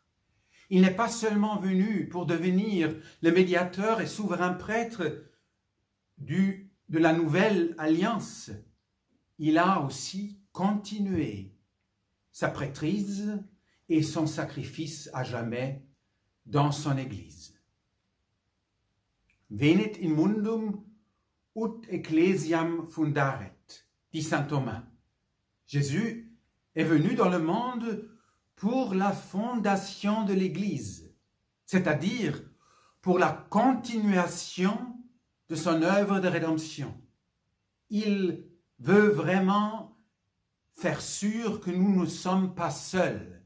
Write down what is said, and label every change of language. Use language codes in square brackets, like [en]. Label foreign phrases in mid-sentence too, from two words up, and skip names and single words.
[fr] Il n'est pas seulement venu pour devenir le médiateur et souverain prêtre de la nouvelle alliance. Il a aussi continué sa prêtrise et son sacrifice à jamais dans son Église. [la] Venit in mundum ut ecclesiam fundaret, [fr] dit saint Thomas. Jésus est venu dans le monde pour la fondation de l'Église, c'est-à-dire pour la continuation de son œuvre de rédemption. Il veut vraiment faire sûr que nous ne sommes pas seuls.